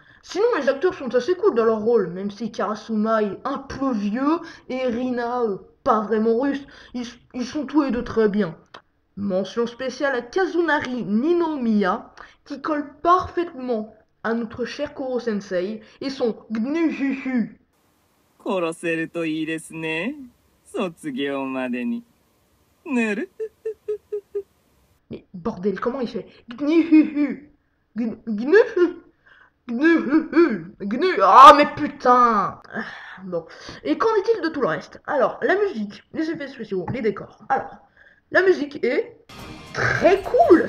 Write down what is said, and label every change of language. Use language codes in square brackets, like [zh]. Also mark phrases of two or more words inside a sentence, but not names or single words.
[fr] Sinon, les acteurs sont assez cool dans leur rôle, même si Karasuma est un peu vieux et Rina pas vraiment russe. Ils sont tous les deux très bien. Mention spéciale à Kazunari Ninomiya, qui colle parfaitement à notre cher Koro Sensei et son gnuhuhu. [ja] 殺せるといいですね。卒業までに。ぬる。 [fr] Mais bordel, comment il fait? Gnuhuhu. Gnuhu. Gnuhuhu. Gnu. Ah, mais putain! Bon. Et qu'en est-il de tout le reste? Alors, la musique, les effets spéciaux, les décors. Alors, la musique est très cool!